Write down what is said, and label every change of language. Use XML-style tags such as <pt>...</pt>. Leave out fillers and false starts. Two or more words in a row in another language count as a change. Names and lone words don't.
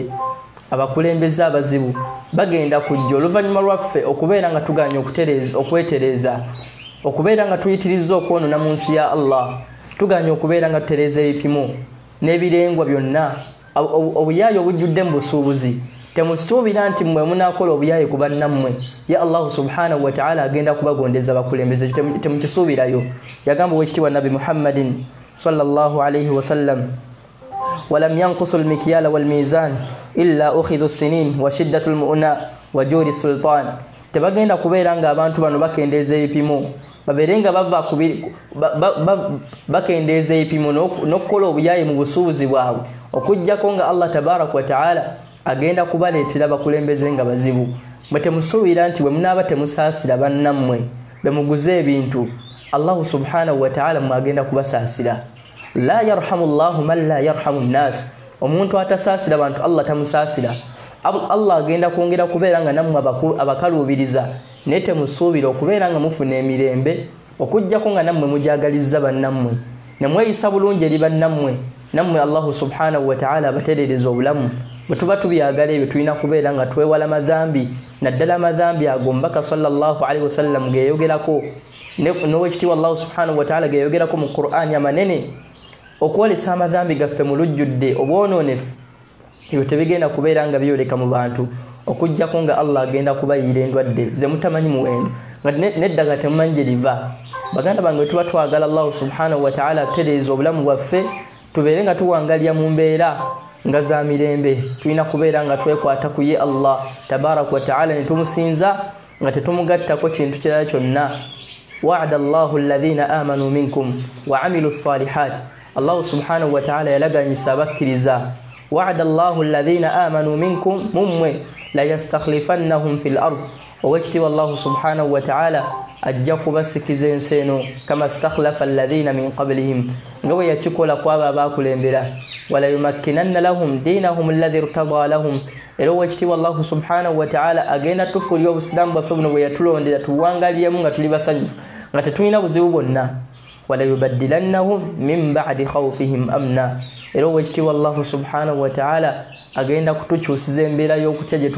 <lg>Abakulembeze abazibu bagenda kujja oluvannyuma lwaffe okubeera nga tuganya okwetereeza okubeera nga tuyitiriza okwonoona mu nsi ya Allah. Tuganya okubeera nga tutereeza ebipimo n'ebirengwa byonna. Obuyaayi obujjudde mu busuubuzi temusuubira nti mmwe munaakola obuyaayi ku bannammwe ya</lg> <ar>الله سبحانه وتعالى</ar> <lg>agenda kubagondeza abakulembeze. Temukisuubirayo. Yagamba owekitiibwa Nabi Muhammadin</lg> <ar>صلى الله عليه وسلم ولم ينقص المكيال والميزان إلا أخذ السنين وشدة المؤنة وجور السلطان.</ar> <lg>Tebagenda kubeera nga abantu bano bakendeeza ebipimo babeerenga bakendeeza ebipimo n'okukola obuyaayi mu busuubuzi bwabwe okujjako nga</lg> <ar>الله تبارك وتعالى</ar> <lg>agenda kubaleetera bakulembeze nga bazibu. Mwe temusuubira nti bwe munaaba temusaasira bannammwe bemuguze ebintu</lg> <ar>الله سبحانه وتعالى</ar> <lg>mwagenda kubasaasira.</lg> <ar>لا يرحم الله من لا يرحم الناس.</ar> <lg>Omuntu atasaasira abantu Allah tamusaasira. Allah agenda kwongera kubeera nga nammwe abakaluubiriza naye temusuubira okubeera nga mufuna emirembe okujjako nga nammwe mujagaliza bannammwe nemweyisa bulungi eri bannammwe nammwe</lg> <ar>الله سبحانه وتعالى</ar> <lg>abatereereza obulamu. Bwe tuba tubyagala ebyo tulina kubeera nga twewala madhambi naddala amadhambi ago mbaka</lg> <ar>صلى الله عليه وسلم</ar> <lg>geeyogerako n'owekitiibwa</lg> <ar>الله سبحانه وتعالى</ar> <lg>geeyogerako mu Qur'an amanene okwolesa amadhambi gaffe mu lujjudde obwonoonefu. Ebyo tebigenda kubeera nga byoleka mu bantu okujjako nga Allah agenda kubayiira endwadde ze mutamanyi muwendo nga neddaga temumanyi gye liva. Baganda bange tuba twagala</lg> <ar>الله سبحانه وتعالى</ar> <lg>atereeza obulamu bwaffe tubeere nga tuwangalya mu mbeera nga za mirembe. Tulina kubeera nga twekwata ku ye</lg> <ar>الله تبارك وتعالى</ar> <lg>ne tumusinza nga tetumugattako kintu kirala kyonna.</lg> <ar>وعد الله الذين آمنوا منكم وعملوا الصالحات. الله سبحانه وتعالى</ar> <lg>yalaganyisa abakkiriza.</lg> <ar>وعد الله الذين آمنوا منكم</ar> <lg>mumwe</lg> <ar>ليستخلفنهم في الأرض</ar> <lg>owekitiibwa</lg> <ar>الله سبحانه وتعالى</ar> <lg>ajja kubasikiza ensi eno</lg> <ar>كما استخلف الذين من قبلهم</ar> <lg>nga bwe yakikola kwabo abaakulembera</lg> <ar>وليمكنن لهم دينهم الذي ارتضى لهم</ar> <lg>era owekitiibwa</lg> <ar>الله سبحانه وتعالى</ar> <lg>agenda tufuulira obusiraamu bwaffe buno bwe yatulondera tuwangaliyemu nga tuli basanyufu nga tetulina buzibu bwonna</lg> <ar>وليبدلنهم من بعد خوفهم أمنا</ar> <lg>era owekitiibwa</lg> <ar>الله سبحانه وتعالى</ar> <lg>agenda kutukyusiza embeera y'okutya gye</lg>